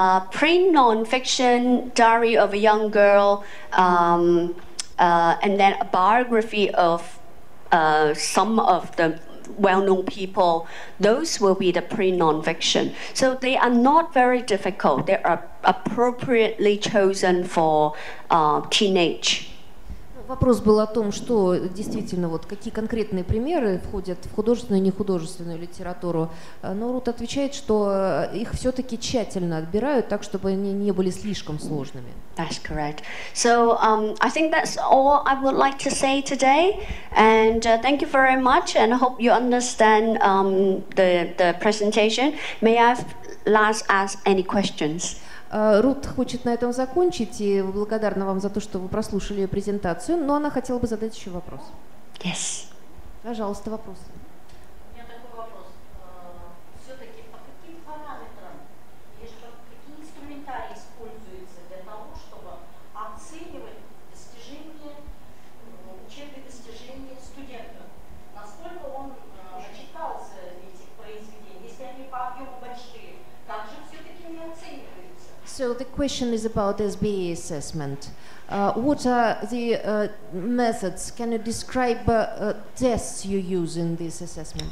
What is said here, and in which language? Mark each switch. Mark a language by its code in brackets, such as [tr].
[en] print non-fiction, Diary of a Young Girl, and then a biography of some of the well-known people. Those will be the print non-fiction. So they are not very difficult. They are appropriately chosen for teenage. [ru] Вопрос был о том, что действительно вот какие конкретные примеры входят в художественную и нехудожественную литературу. Но Рут отвечает, что их все-таки тщательно отбирают так, чтобы они не были слишком сложными. [en] That's correct. So I think that's all I would like to say today. And thank you very much. And I hope you understand the presentation. May I last ask any questions? [ru] Рут хочет на этом закончить и благодарна вам за то, что вы прослушали ее презентацию, но она хотела бы задать еще вопрос. [en] Yes. [ru] Пожалуйста, вопрос. У меня такой вопрос. Все-таки по каким параметрам или какие инструментарии используются для того, чтобы оценивать достижения, учебные достижения студента? Насколько он начитался этих произведений? Если они по объему большие, как же все-таки не оцениваются? [en] So the question is about SBA assessment. What are the methods? Can you describe tests you use in this assessment?